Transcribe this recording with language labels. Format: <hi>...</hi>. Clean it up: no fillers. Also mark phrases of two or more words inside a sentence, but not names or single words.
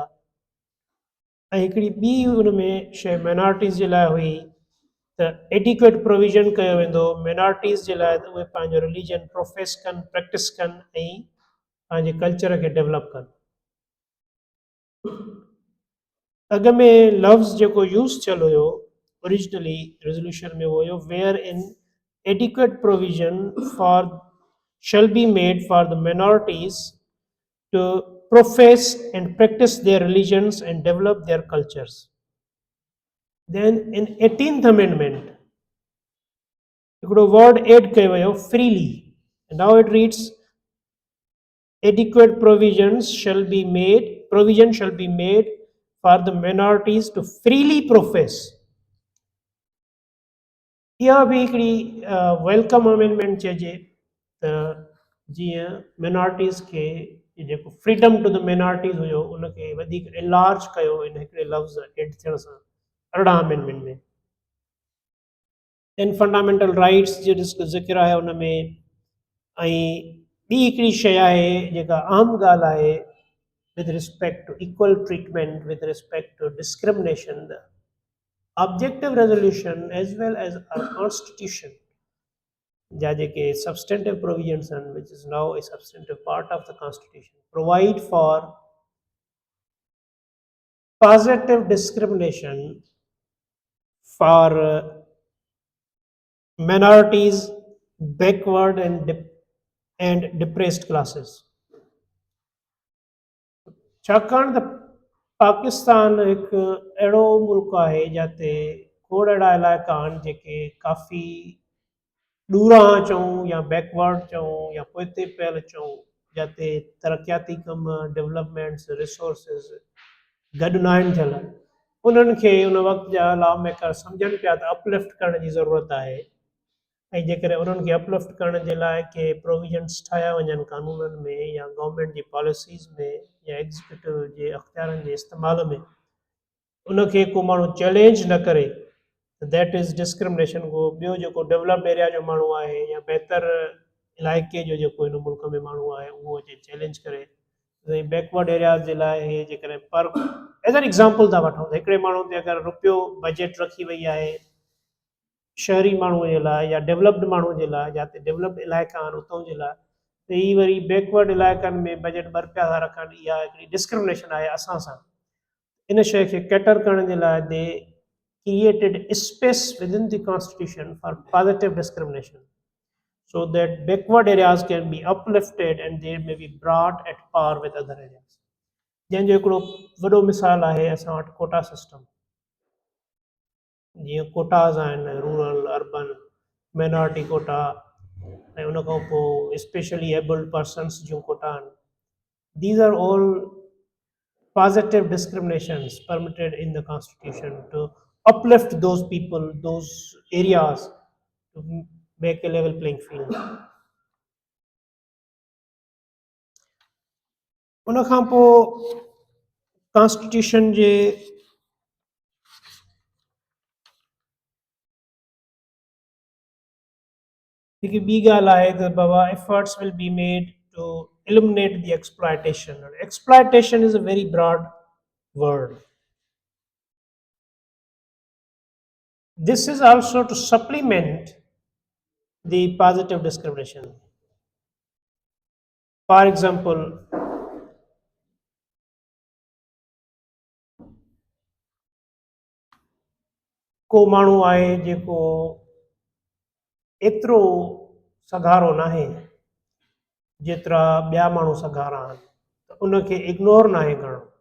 <sd>ऐं हिकिड़ी ॿी हुन में शइ माइनॉरिटीज़ जे लाइ हुई त</sd> <en>adequate provision</en> <sd>कयो वेंदो माइनॉरिटीज़ जे लाइ त उहे पंहिंजो</sd> <en>religion profess</en> <sd>कनि, प्रैक्टिस कनि ऐं पंहिंजे कल्चर खे डेवलप कनि। अॻ में लफ़्ज़ जेको यूज़ थियल हुयो ओरिजिनली रेज़ोल्यूशन में वो हुयो</sd> <en>where in adequate provision for shall be made for the minorities to profess and practice their religions and develop their cultures. Then in 18th amendment</en> <sd>हिकिड़ो वर्ड एड कयो वियो</sd> <en>freely, and now it reads adequate provision shall be made for the minorities to freely profess.</en> <sd>इहा बि हिकिड़ी</sd> <en>welcome amendment</en> <sd>चइजे त जीअं मिनॉरिटीज़ खे जेको</sd> <en>freedom to the minorities</en> <sd>हुयो उनखे वधीक इलार्ज कयो इन हिकिड़े लफ़्ज़ एड थियण सां 18 अमेंडमेंट में। इन</sd> <en>fundamental rights</en> <sd>जो ज़िक्र आहे उन में। ऐं ॿी हिकिड़ी शइ आहे जेका आम ॻाल्हि आहे</sd> <en>with respect to equal treatment, with respect to discrimination, the objective resolution as well as our constitution</en> <sd>जा जेके</sd> <en>substantive provisions and which is now a substantive part of the constitution provide for positive discrimination for minorities, backward and depressed classes.</en> <sd>छाकाणि त पाकिस्तान हिकु अहिड़ो मुल्क आहे जिते खोड़ अहिड़ा इलाइक़ा आहिनि जेके काफ़ी ॾूरां चऊं या बैकवर्ड चऊं या पोइते पियल चऊं, जिते तरक़ियाती कम</sd> <en>developments resources</en> <sd>गॾु न आहिनि थियल। उन्हनि खे उन वक़्त जा</sd> <en>law maker</en> <sd>सम्झनि पिया त अपलिफ्ट करण जी ज़रूरत आहे ऐं जेकॾहिं उन्हनि खे अपलिफ्ट करण जे लाइ के प्रोविजन्स ठाहिया वञनि कानूननि में या गवर्नमेंट जी पॉलिसीज़ में या एग्ज़ीक्यूटिव जे अख़्तियारनि जे इस्तेमाल में उनखे को माण्हू चैलेंज न करे त</sd> <en>that is discrimination.</en> <sd>को ॿियो जेको</sd> <en>developed area</en> <sd>जो माण्हू आहे या बहितर इलाइक़े जो जेको हिन मुल्क में माण्हू आहे उहो अचे चैलेंज करे</sd> <en>backward areas</en> <sd>जे लाइ इहे जेकॾहिं पर</sd> <en>as an example</en> <sd>था वठूं त हिकिड़े माण्हू ते अगरि रुपयो बजट रखी वई आहे शहरी माण्हूअ जे लाइ या डेवलप्ड माण्हूअ जे लाइ, जिते डेवलप्ड इलाइक़ा आहिनि उतां जे लाइ, त ही वरी बैकवर्ड इलाइक़नि में बजट ॿ रुपया था रखनि, इहा हिकिड़ी डिस्क्रिमिनेशन आहे असां सां। इन शइ खे कैटर करण जे लाइ</sd> <en>दे created space within the constitution for positive discrimination so that backward areas can be uplifted and they may be brought at par with other areas.</en> <sd>जंहिंजो हिकिड़ो वॾो मिसाल आहे असां वटि</sd> <en>quota system.</en> <sd>जीअं कोटाज़ आहिनि,</sd> <en>rural urban minority quota,</en> <sd>ऐं उन खां पोइ</sd> <en>specially abled persons</en> <sd>जूं कोटा आहिनि।</sd> <en>these are all positive discriminations permitted in the constitution to uplift those people, those areas, to make a level playing field.</en> <sd>उन खां पोइ कॉन्स्टिट्यूशन जे हिकु ॿी ॻाल्हि आहे त बाबा</sd> <en>efforts will be made to eliminate the exploitation. Exploitation is a very broad word. This is also to supplement the positive discrimination. For example,</en> <sd>को माण्हू आहे जेको एतिरो सघारो नाहे जेतिरा ॿिया माण्हू सघारा आहिनि, त उनखे इग्नोर नाहे करणो,</sd>